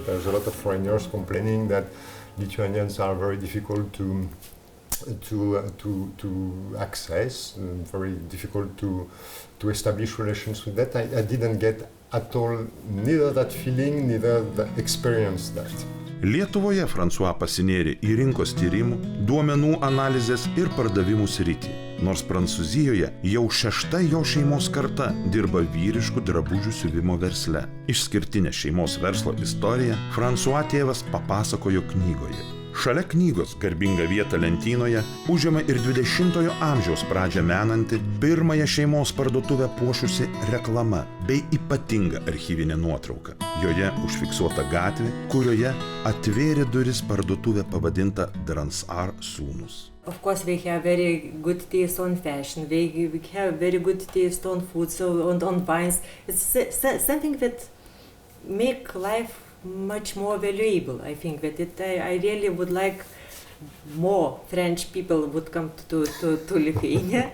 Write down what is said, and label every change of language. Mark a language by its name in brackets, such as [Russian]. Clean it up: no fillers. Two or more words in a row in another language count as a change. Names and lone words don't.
[English] There's a lot of foreigners complaining that Lithuanians are very difficult to access, very difficult to establish relations with that. I didn't get at all neither that feeling, neither experience that. [Lithuanian] Lietuvoje François pasinėrė į rinkos tyrimų, duomenų analizės ir pardavimų sritį. Nors Prancūzijoje jau 6. jo šeimos karta dirba vyriškų drabužių siuvimo versle. Išskirtinę šeimos verslo istoriją François tėvas papasakojo knygoje. Šalia knygos garbingą vietą lentynoje užima ir 20-ojo amžiaus pradžią menanti pirmąją šeimos parduotuvę puošusi reklama bei ypatinga archyvinė nuotrauka. Joje užfiksuota gatvė, kurioje atvėrė duris parduotuvė pavadinta Dransar sūnus. [English] Of course, we have very good taste on fashion. We have very good taste on food, so on wines. It's something that make life much more valuable. I think that I really would like more French people would come to Lithuania.